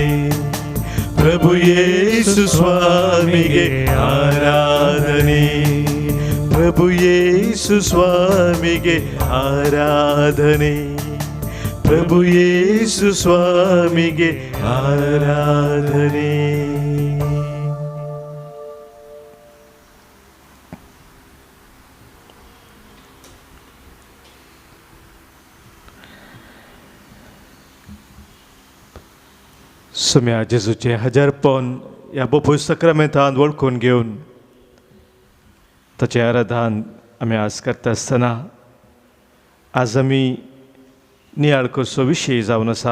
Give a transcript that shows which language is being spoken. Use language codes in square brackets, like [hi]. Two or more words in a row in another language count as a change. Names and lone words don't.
[kn] ಪ್ರಭು ಯೇಸು ಸ್ವಾಮಿಗೆ ಆರಾಧನೆ. ಪ್ರಭು ಯೇಸು ಸ್ವಾಮಿಗೆ ಆರಾಧನೆ. ಪ್ರಭು ಯೇಸು ಸ್ವಾಮಿಗೆ ಆರಾಧನೆ. [kok] सुम्या जेजूचे हजारपण ह्या बोपय सक्रामेंतान वळखून घेवन ताचें आराधन आमी आज करता आसतना आज आमी नियाळ करचो विशय जावन आसा.